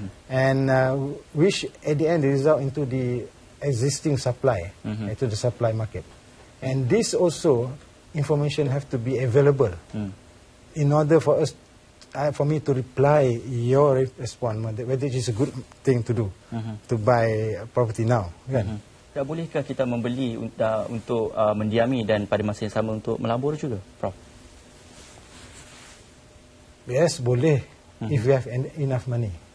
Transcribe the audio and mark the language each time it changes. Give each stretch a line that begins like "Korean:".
English: And which at the end result into the existing supply, iaitu the supply market. And this also information have to be available in order for us, for me to reply your response whether it is a good thing to do to buy property now.
Malay: Kan? Tak bolehkah kita membeli untuk mendiami dan pada masa yang sama untuk melabur juga, Prof?
English: Yes, boleh if we have enough money.